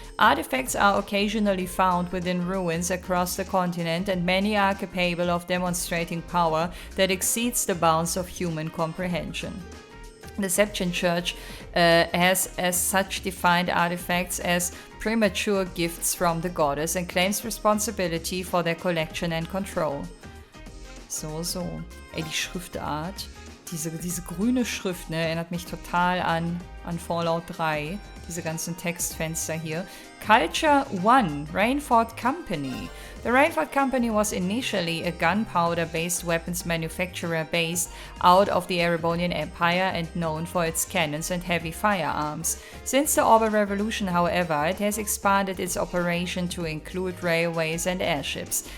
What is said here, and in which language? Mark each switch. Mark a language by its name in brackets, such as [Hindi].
[English] Artifacts are occasionally found within ruins across the continent, and many are capable of demonstrating power that exceeds the bounds of human comprehension. The Septian Church has as such defined artifacts as premature gifts from the goddess and claims responsibility for their collection and control. So. [German] Ey, die Schriftart, diese grüne Schrift, ne, erinnert mich total an Fallout 3. Diese ganzen Textfenster hier. [English] Culture 1, Rainford Company. The Rainford Company was initially a gunpowder-based weapons manufacturer based out of the Erebonian Empire and known for its cannons and heavy firearms. Since the Orber Revolution, however, it has expanded its operation to include railways and airships.